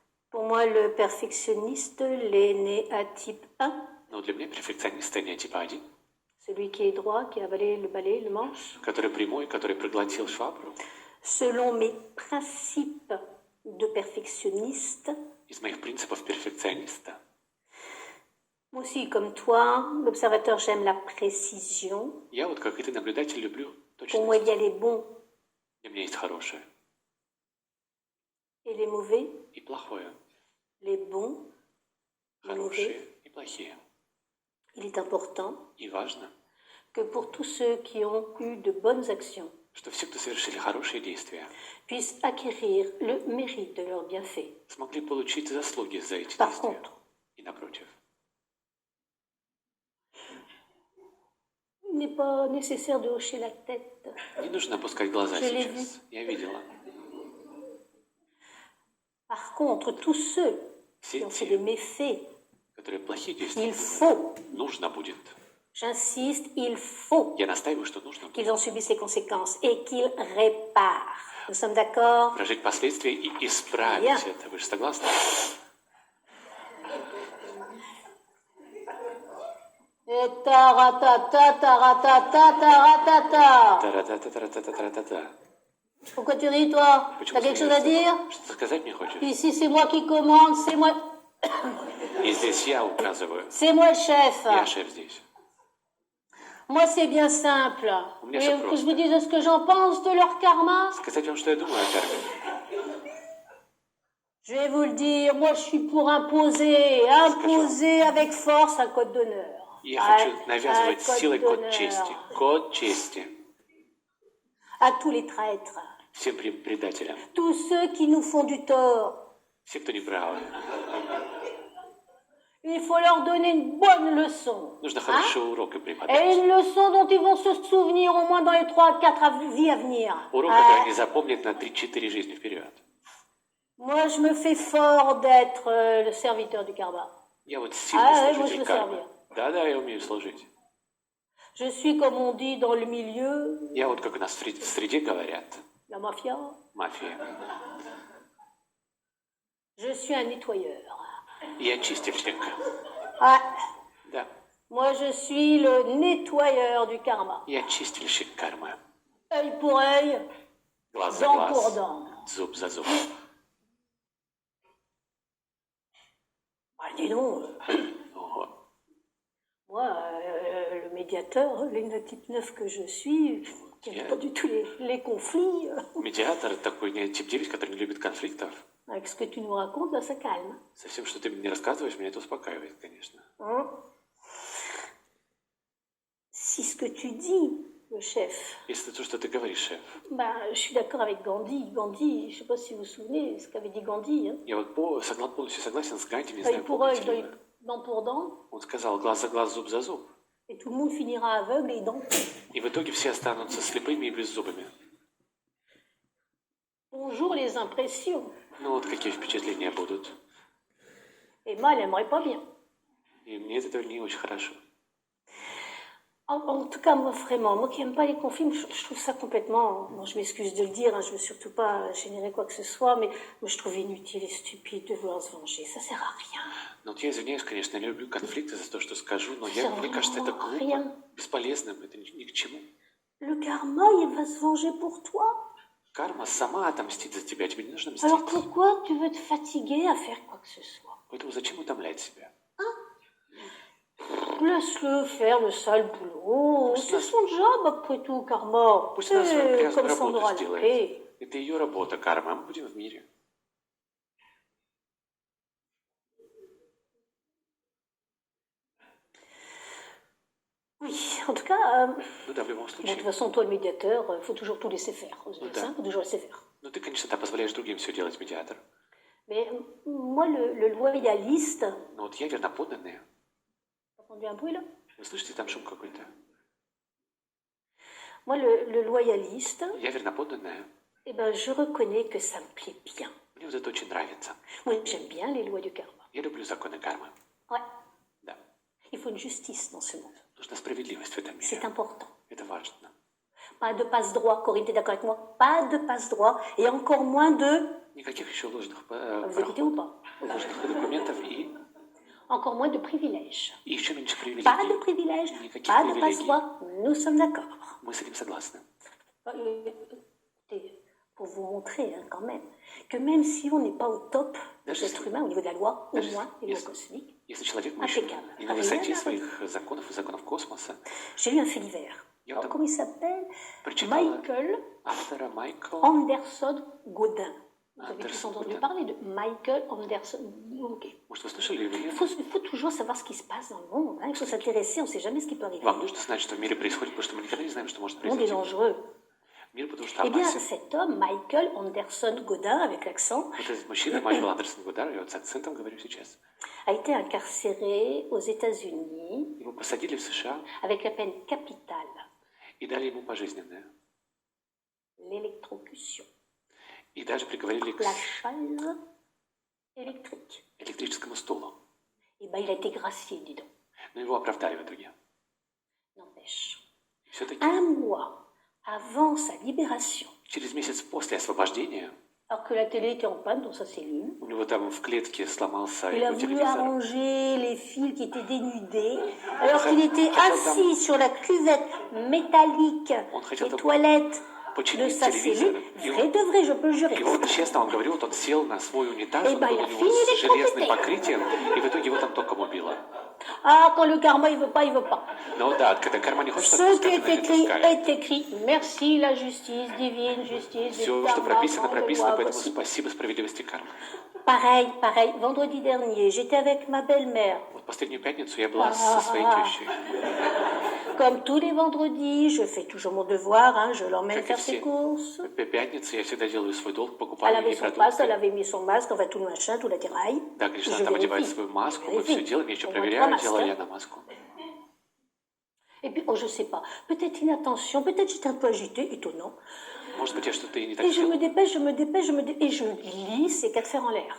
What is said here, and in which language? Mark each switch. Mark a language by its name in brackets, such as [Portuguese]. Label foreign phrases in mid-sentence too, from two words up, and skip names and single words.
[French] Pour moi, le perfectionniste, l'est né à type 1, [Russian] Но для меня перфекционист не типа 1, [French] celui qui est droit, qui a avalé le balai, le manche. [Russian] который прямой, который проглотил швабру. [French] Selon mes principes de perfectionniste, [Russian] Из моих принципов перфекциониста. [French] moi aussi, comme toi, l'observateur, j'aime la précision. [Russian] Я вот, как и ты, наблюдатель, люблю [French] Pour moi, il y a [Russian] точность. [French] les bons [Russian] Для меня есть хорошее [French] et les mauvais, [Russian] и плохое. [French] les bons, les mauvais. [Russian] Хорошие и плохие. [French] Il est important [Russian] И важно, [French] que pour tous ceux qui ont eu de bonnes actions, [Russian] что все, кто совершили хорошие действия, [French] puissent acquérir le mérite de leurs bienfaits. [Russian] смогли получить заслуги за эти [French] Par [Russian] действия. [French] contre, [Russian] И напротив. [French] il n'est pas nécessaire de hocher la tête. [Russian] Не нужно опускать глаза [French] Je l'ai [Russian] сейчас. Я видела. [French] Par contre, tous ceux [Russian] Все [French] qui ont fait [Russian] те, [French] des méfaits, [Russian] которые плохие действия [French] il [Russian] делают, [French] faut, [Russian] нужно будет. [French] j'insiste, il faut [Russian] Я настаиваю, что нужно будет [French] qu'ils en subissent les conséquences et qu'ils réparent. Nous sommes d'accord? [Russian] прожить последствия и исправить Я. это. Вы же согласны? [French] Et taratata, taratata, taratata. Та-ра-та-та-та-та-та-та-та. Pourquoi tu ris, toi? [Russian] Почему [French] T'as quelque chose à [Russian] смеешься? [French] dire? [Russian] Что-то сказать мне хочешь? [French] Ici, c'est moi qui commande, c'est moi [Russian] И здесь я указываю. [French] le chef. [Russian] Я шеф здесь. [French] Moi, c'est bien simple. [Russian] У меня [French] Et [Russian] всё [French] que [Russian] просто. [French] je vous dise ce que j'en pense de leur karma? [Russian] Сказать вам, что я думаю о карме. [French] Je vais vous le dire, moi, je suis pour imposer avec force un code d'honneur. [Russian] Я хочу [French] Un [Russian] навязывать [French] code [Russian] силой код [French] d'honneur [Russian] чести. Код чести. [French] à tous les traîtres, [Russian] Всем предателям. [French] tous ceux qui nous font du tort. [Russian] Все, кто не правы. [French] Il faut leur donner une bonne leçon. [Russian] Нужно хороший урок им [French] Et [Russian] преподать. [French] une leçon dont ils vont se souvenir au moins dans les 3 à 4 vies à venir. [Russian] Урок, который они запомнят на 3-4 жизни вперед. [French] Moi, je me fais fort d'être le serviteur du karma. [Russian] Я вот сильный [French] moi, je [Russian] служитель [French] veux [Russian] кармы. [French] servir. [Russian] Да-да, я умею служить. [French] Je suis, comme on dit dans le milieu, [Russian] Я вот, как у нас в среде говорят, [French] la mafia, [Russian] мафия. [French] je suis un nettoyeur. [Russian] Я чистильщик. Ah, Да. [French] moi, je suis le nettoyeur du karma. [Russian] Я чистильщик кармы. [French] Œil pour œil, [Russian] Глаз за [French] dent pour [Russian] глаз. [French] dent. [Russian] Зуб за зуб. [French] Ah, dis donc, [Russian] Ого. [French] moi, le médiateur, l'énotype 9 que je suis, qui n'aime pas du tout les conflits, [Russian] Медиатор такой не тип 9, который не любит конфликтов. [French] avec ce que tu nous racontes, là, ça calme. [Russian] Со всем, что ты мне рассказываешь, меня это успокаивает, конечно. [French] Hein? Si ce que tu dis, le chef, [Russian] Если то, что ты говоришь, шеф. [French] ben, je suis d'accord avec Gandhi. Gandhi, je ne sais pas si vous vous souvenez ce qu'avait dit Gandhi. Hein? [Russian] Я вот полностью согласен с Ганди, не [French] Œil [Russian] знаю, [French] pour œil, [Russian] помните ли вы. [French] dent pour dent, [Russian] Он сказал глаз за глаз, зуб за зуб. [French] et tout le monde finira aveugle et denté. [Russian] И в итоге все останутся слепыми и беззубыми. [French] Bonjour les impressions. [Russian] Ну вот какие впечатления будут. [French] Emma, elle n'aimerait pas bien. [Russian] И мне от этого не очень хорошо. [French] En tout cas, moi, vraiment, moi qui n'aime pas les conflits, je trouve ça complètement... Bon, je m'excuse de le dire, hein, je ne veux surtout pas générer quoi que ce soit, mais moi, je trouve inutile et stupide de vouloir se venger. Ça sert à rien. [Russian] Ну вот я извиняюсь, конечно, я люблю конфликты за то, что скажу, но [French] Ça [Russian] мне кажется, это [French] vraiment [Russian] глупо, [French] rien. [Russian] бесполезным, это ни к чему. [French] Le karma, il va se venger pour toi. [Russian] Карма сама отомстит за тебя, тебе не нужно мстить. [French] Alors pourquoi tu veux te fatiguer à faire quoi que ce soit? [Russian] Поэтому зачем утомлять себя? [French] Laisse-le faire le sale boulot. [Russian] Пусть [French] C'est [Russian] она- [French] son job après tout, [Russian] karma. Пусть она свою грязную [French] Comme ça, on [Russian] работу [French] aura la [Russian] сделает. [French] paix. [Russian] Это ее работа, карма, а мы будем в мире. [French] Oui, en tout cas, [Russian] Ну да, в любом [French] bon, de [Russian] случае. [French] toute façon, toi, le médiateur, il faut toujours tout laisser faire. Aux [Russian] Ну [French] médecins, [Russian] да. [French] il faut toujours laisser faire. [Russian] Ну ты, конечно, да, позволяешь другим все делать, медиатор. [French] Mais moi, le loyaliste, [Russian] Но вот я верноподданный. [French] t'as entendu un bruit là? [Russian] Вы слышите, там шум какой-то? [French] Moi, le loyaliste, [Russian] Я верноподданная. [French] eh ben, je reconnais que ça me plaît bien. [Russian] Мне вот это очень нравится. [French] Moi, j'aime bien les lois du karma. [Russian] Я люблю законы кармы. [French] Ouais, [Russian] Да. [French] il faut une justice dans ce monde. [Russian] Нужна справедливость в этом [French] C'est [Russian] мире. [French] important. [Russian] Это важно. [French] Pas de passe-droit. Corinne, t'es d'accord avec moi? Pas de passe-droit. Et encore moins de... [Russian] Никаких еще ложных [French] Vous écoutez ou [Russian] проходов. [French] pas? [Russian] ложных документов и [French] encore moins de privilèges. [Russian] еще меньше [French] Pas de [Russian] привилегий. [French] privilèges, [Russian] Никаких [French] pas de [Russian] привилегий. [French] passe-droit, nous sommes d'accord. [Russian] Мы с этим согласны. [French] Écoutez, pour vous montrer quand même, que même si on n'est pas au top des [Russian] Даже [French] êtres [Russian] если- [French] humains au niveau de la loi, au [Russian] даже [French] moins, les lois [Russian] если- [French] cosmiques, [Russian] Если человек, мы еще [French] Impeccable. [Russian] не на [French] Rien [Russian] высоте [French] à [Russian] своих законов и законов космоса, [French] j'ai lu un fait divers. [Russian] Я [French] Alors, [Russian] вот [French] comment il s'appelle? [Russian] прочитала Michael автора Майкла [French] Anderson Godin. Vous avez tous Anderson entendu Godin. parler de Michael Anderson. Ok. [Russian] Может, вы слышали его? [French] Il faut toujours savoir ce qui se passe dans le monde. Hein. Il faut s'intéresser, on ne sait jamais ce qui peut arriver. [Russian] Вам нужно знать, что в мире происходит, потому что мы никогда не знаем, что может [French] Le monde est [Russian] произойти. [French] dangereux. [Russian] Мир, потому что [French] Eh bien, [Russian] опасен. [French] cet homme, Michael Anderson Godin, avec l'accent, [Russian] Вот этот мужчина, Майкл Андерсон Гудар, я вот с акцентом говорю сейчас. [French] a été incarcéré aux États-Unis [Russian] Его посадили в США [French] avec la peine capitale, [Russian] и дали ему пожизненное. [French] l'électrocution, [Russian] И даже приговорили к [French] la chaise électrique. [Russian] электрическому стулу. [French] Eh bien, il a été gracié, dis donc. [Russian] Но его оправдали в итоге. [French] N'empêche. [Russian] Все-таки [French] Un mois avant sa libération, [Russian] через месяц после освобождения [French] alors que la télé était en panne dans sa cellule, [Russian] у него там в клетке сломался [French] il a [Russian] его [French] voulu [Russian] телевизор. [French] arranger les fils qui étaient dénudés, alors qu'il était [Russian] Хотел [French] assis sur la cuvette métallique [Russian] Он хотел [French] des [Russian] там [French] toilettes de [Russian] починить [French] sa [Russian] телевизор. [French] cellule. [Russian] И [French] Vrai de vrai, je peux le jurer. [Russian] И вот честно он говорил, вот он сел на свой унитаз, [French] Eh [Russian] он [French] ben, [Russian] был [French] il [Russian] у [French] a [Russian] него [French] fini [Russian] с железным [French] d'électrocuter. [Russian] покрытием, и в итоге его там током убило. [French] Ah, quand le karma, il veut pas, il veut pas. [Russian] Ну да, когда карма не хочет [French] Ce qui [Russian] отпускать, [French] est [Russian] она не [French] écrit [Russian] отпускает. [French] est écrit. Merci la justice divine, justice du [Russian] Все, что [French] karma, [Russian] прописано, [French] grande [Russian] прописано, [French] loi, [Russian] поэтому [French] voici. [Russian] спасибо справедливости кармы. [French] Pareil, pareil. Vendredi dernier, j'étais avec ma belle-mère. [Russian] Вот последнюю пятницу я была со своей тещей. [French] Comme tous les vendredis, je fais toujours mon devoir, hein, je l'emmène [Russian] Как и [French] faire ses [Russian] все. [French] courses. [Russian] По пятнице я всегда делаю свой долг, [French] Elle [Russian] покупаю [French] avait [Russian] ей [French] son passe, elle [Russian] продукты. [French] avait mis son masque, enfin tout le machin, tout l'attirail. [Russian] Да, [French] Et [Russian] Кришна [French] je [Russian] там одевает [French] vérifie. [Russian] свою маску, [French] Je [Russian] мы все [French] vérifie. [Russian] делаем, я еще [French] Au moins trois [Russian] проверяю, [French] masques, [Russian] делаю [French] hein. [Russian] я на маску. [French] Et puis, oh, je sais pas, peut-être inattention, peut-être j'étais un peu agitée, étonnant. [Russian] Может быть, я что-то и не так [French] Et je me [Russian] сделал. [French] dépêche, et je glisse ces quatre fers en l'air.